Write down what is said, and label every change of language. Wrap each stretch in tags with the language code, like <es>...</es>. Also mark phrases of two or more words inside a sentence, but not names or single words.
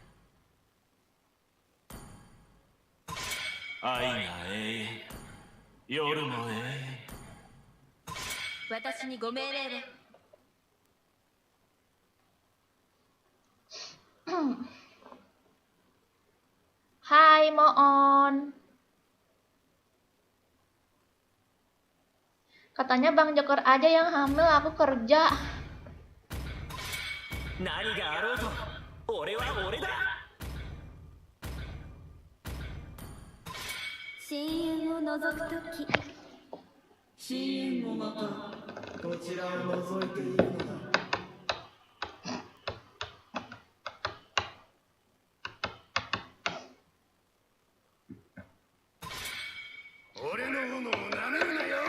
<ja>愛が永遠、夜も永遠。私にご命令を。</ja> <id>Hai Moon. Katanya Bang Joker aja yang hamil, aku kerja.</id> <ja>何があろうと、俺は俺だ。深淵を覗くとき。深淵もまたこちらを覗いているのだ。俺の炎を舐めるなよ。</ja>